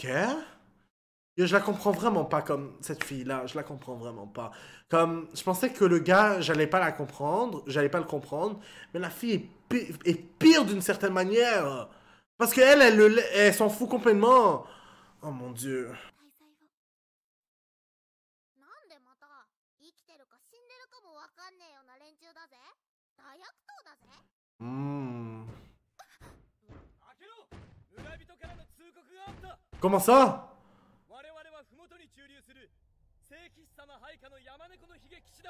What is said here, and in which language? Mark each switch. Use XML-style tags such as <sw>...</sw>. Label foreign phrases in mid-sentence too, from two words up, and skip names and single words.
<fr>Yo, je la comprends vraiment pas comme cette fille-là, je la comprends vraiment pas. Comme, je pensais que le gars, j'allais pas le comprendre, mais la fille est pire d'une certaine manière. Parce qu'elle, elle s'en fout complètement. Oh mon dieu.</fr> <ja>滞在はなんでまた生きてるか死んでるかもわかんねえような連中だぜ。大悪党だぜ。 Hmm. 開けろ。村人からの通告があった。</ja> <fr>Comment ça?</fr> <ja>我々は麓に駐留する聖騎士様配下の山猫の悲劇師団</ja>